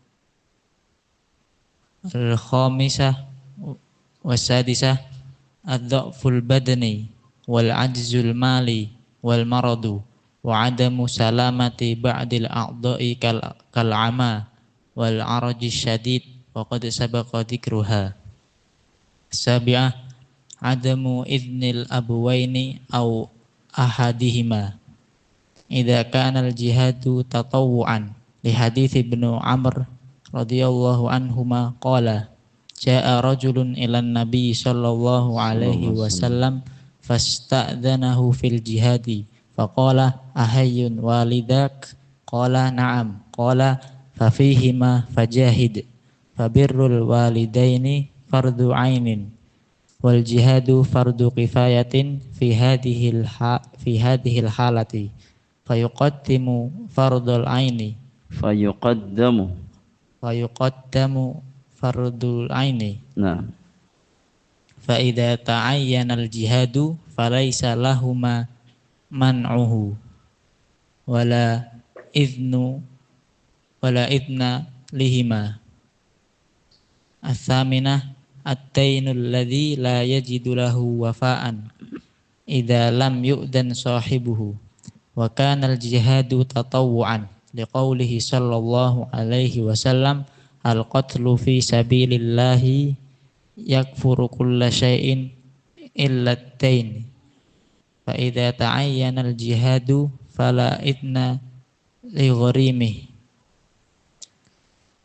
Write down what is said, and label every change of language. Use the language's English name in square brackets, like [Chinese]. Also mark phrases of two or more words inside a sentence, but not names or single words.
[Arabic] الخامسة والسادسة الضعف البدني والعجز المالي والمرض وعدم سلامة بعض الأعضاء كالعمى والعرج الشديد وقد سبق ذكرها. السابعة عدم إذن الأبوين أو أحدهما إذا كان الجهاد تطوعا لحديث ابن عمرو رضي الله عنهما قال جاء رجل إلى النبي صلى الله عليه وسلم فاستأذنه في الجهاد فقال أحي والداك قال نعم قال ففيهما فجاهد فبر الوالدين فرض عين والجهاد فرض كفاية في هذه الحالة فيقدم فرض العين فيقدم فرض العين. Nah. فإذا تعين الجهاد فليس لهما منعه ولا إذن لهما. الثامنة الدائن الذي لا يجد له وفاء إذا لم يأذن صاحبه وكان الجهاد تطوعا لقوله صلى الله عليه وسلم القتل في سبيل الله يكفر كل شيء إلا الدين فإذا تعين الجهاد فلا إذن لغريمه.